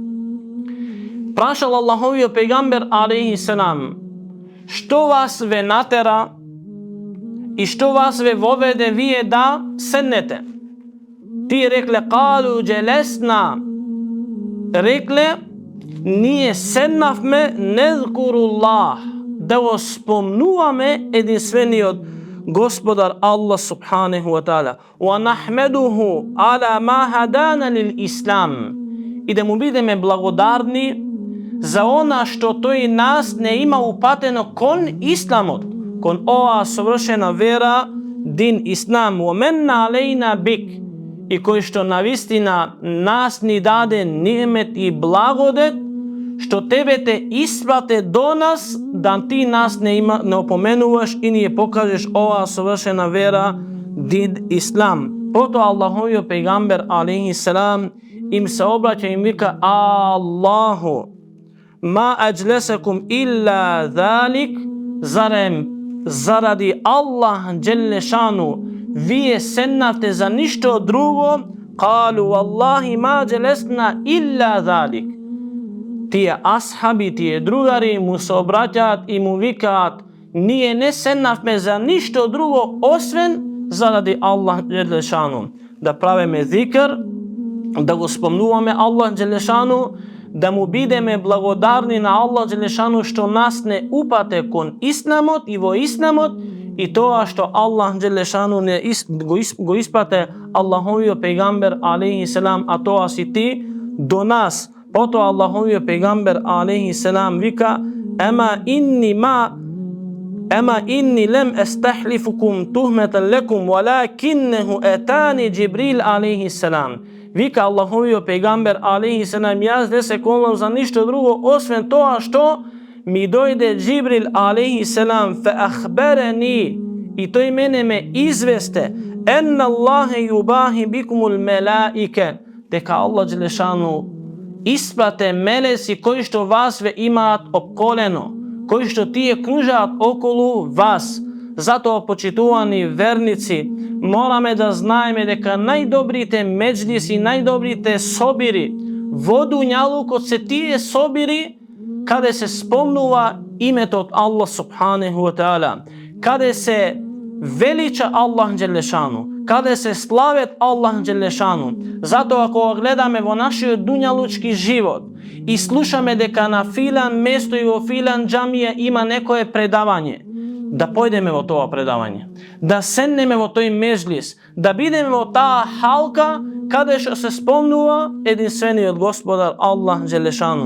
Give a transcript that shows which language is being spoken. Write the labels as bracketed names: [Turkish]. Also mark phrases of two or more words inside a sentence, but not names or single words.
[Macedonian] Прашал Аллаховиот пегамбер [Arabic] عليه السلام: [Macedonian] што вас ве натера и што вас ве воведе вие да седнете? Тие рекле: [Arabic] قالوا جلسنا. [Macedonian] Рекле: ние седнавме незкуруллах, да го спомнуваме единствениот Господар Аллах [Arabic] سبحانه وتعالى ونحمده على ما هدانا للإسلام, [Macedonian] и да му бидеме благодарни за она што тој нас не има упатено кон исламот, кон оваа совршена вера, [Arabic] دين الإسلام. ومنّ علينا بك, [Macedonian] и кој што навистина нас ни даде ниемет и благодет, што тебе те испрате до нас, да ти нас не опоменуваш и ни ја покажеш оваа совршена вера, [Arabic] دين الإسلام. [Macedonian] Потоа Аллаховиот пегамбер [Arabic] عليه السلام [Macedonian] им се обраќа и им вика: [Arabic] آلله ما أجلسكم إلا ذلك, [Macedonian] зарем заради Аллах Джелешану вие седнавте за ништо друго? [Arabic] قالوا والله ما جلسنا إلا ذلك. [Macedonian] Тие асхаби, тие другари му се обраќаат и му викаат: ние не седнавме за ништо друго освен заради Аллах Джелешану. Да правиме зикр, да го спомнуваме Аллах Джелешану, да му бидеме благодарни на Аллах Джелешану што нас не упате кон исламот и во исламот, и тоа што Аллах Джелешану го испрате Аллаховиот пегамбер [Arabic] عليه السلام, [Macedonian] а тоа си ти, до нас. Потоа Аллаховиот пегамбер [Arabic] عليه السلام вика: أما إني لم أستحلفكم تهمة لكم ولكنه أتاني جبريل عليه السلام. [Macedonian] Вика Аллаховиот пегамбер [Arabic] عليه السلام: [Macedonian] јас не се клонам за ништо друго освен тоа што ми дојде Джибрил [Arabic] عليه السلام, فأخبرني, [Macedonian] и тој мене ме известе, [Arabic] إن الله يباهي بكم الملائكة, [Macedonian] дека Аллах Джелешану испрате мелеси кои што вас ве имаат обколено, кои што тие кружаат околу вас. Затоа, почитувани верници, мораме да знаеме дека најдобрите меджлиси, најдобрите собири во дуњалукот се тие собири каде се спомнува името од Аллах [Arabic] سبحانه وتعالى, [Macedonian] каде се велича Аллах Джелешану, каде се славет Аллах Джелешану. Затоа, кога гледаме во нашиот дуњалучки живот и слушаме дека на филан место и во филан џамија има некое предавање, да појдеме во тоа предавање, да седнеме во тој меджлис, да бидеме во таа халка каде што се спомнува единствениот Господар Аллах Джелешану.